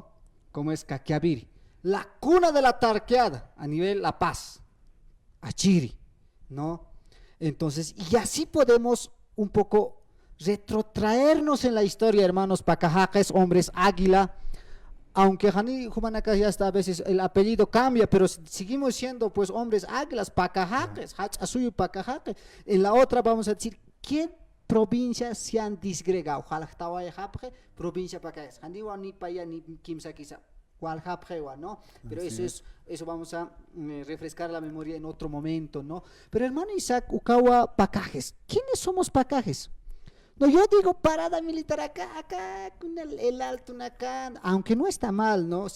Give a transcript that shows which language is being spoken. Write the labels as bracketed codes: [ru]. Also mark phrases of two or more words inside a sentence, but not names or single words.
[es] Como es Caquiaviri, la cuna de la tarqueada a nivel La Paz, Achiri, ¿no? Entonces, y así podemos un poco retrotraernos en la historia, hermanos pacajajes, hombres águila, aunque [ay] Jani Jumanacá [es] ya está, a veces el apellido cambia, pero seguimos siendo pues hombres águilas, pacajajes, Hachasuyu pacajajes. En la otra vamos a decir, ¿qué provincias se han disgregado? Provincia pacajajes, [ay] Jani ni paya ni kimsa [es] quizá. ¿No? Pero eso vamos a refrescar la memoria en otro momento, ¿no? Pero hermano Isaac, Ucawa, Pacajes, ¿quiénes somos Pacajes? No, yo digo parada militar acá, con el Alto acá, aunque no está mal, ¿no?